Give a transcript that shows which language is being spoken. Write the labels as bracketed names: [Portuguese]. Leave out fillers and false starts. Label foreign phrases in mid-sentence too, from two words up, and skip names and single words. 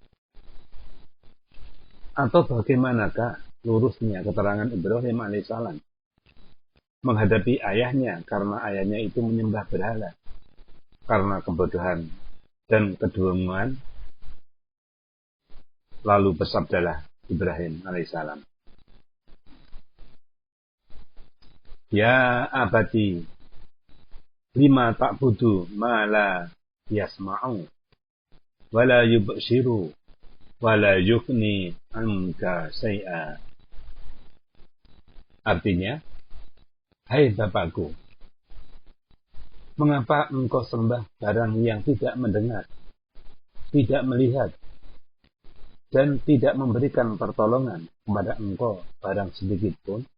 [Indonesian] Atau bagaimanakah lurusnya keterangan Ibrahim alaihissalam menghadapi ayahnya karena ayahnya itu menyembah berhala karena kebodohan dan kedunguan? Lalu bersabdalah Ibrahim alaihissalam, [Arabic] "يا أبت، لم تعبد ما لا يسمع ولا يبصر ولا يغني عنك شيئا." [Indonesian] Artinya, hai Bapakku, mengapa engkau sembah barang yang tidak mendengar, tidak melihat, dan tidak memberikan pertolongan kepada engkau barang sedikit pun?